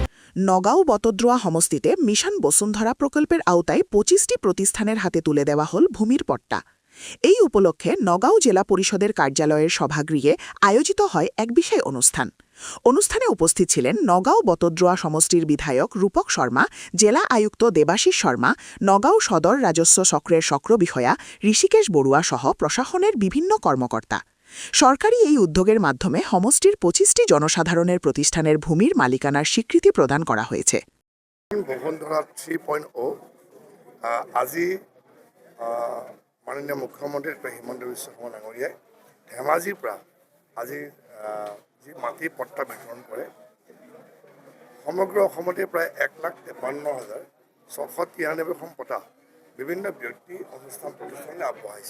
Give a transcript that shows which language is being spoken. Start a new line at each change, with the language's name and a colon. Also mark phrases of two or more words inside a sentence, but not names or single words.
Bangla: নগাঁও বটদ্রোয়া সমষ্টিতে মিশন বসুন্ধরা প্রকল্পের আওতায় ২৫টি প্রতিষ্ঠানের হাতে তুলে দেওয়া হল ভূমির পট্টা। এই উপলক্ষে নগাঁও জেলা পরিষদের কার্যালয়ের সভাগৃহে আয়োজিত হয় এক বিশেষ অনুষ্ঠান। অনুষ্ঠানে উপস্থিত ছিলেন নগাঁও বটদ্রোয়া সমষ্টির বিধায়ক রূপক শর্মা, জেলা আয়ুক্ত দেবাশিস শর্মা, নগাঁও সদর রাজস্ব চক্রের চক্র বিষয়া ঋষিকেশ বড়ুয়া সহ প্রশাসনের বিভিন্ন কর্মকর্তা। সরকারি এই উদ্যোগের মাধ্যমে সমষ্টির ২৫টি জনসাধারণের প্রতিষ্ঠানের ভূমির মালিকানার স্বীকৃতি প্রদান করা হয়েছে।
Assamese: বসুন্ধরা 3.0 আজি মাননীয় মুখ্যমন্ত্ৰী হিমন্ত বিশ্ব শৰ্মা ডাঙৰীয়াই ধেমাজিৰ পৰা আজি যি মাটি পট্টা বিতৰণ কৰে, সমগ্ৰ অসমতে প্ৰায় ১,৫৩,৬৯৩খন পট্টা বিভিন্ন ব্যক্তি অনুষ্ঠান প্ৰতিষ্ঠানলৈ আগবঢ়াইছে।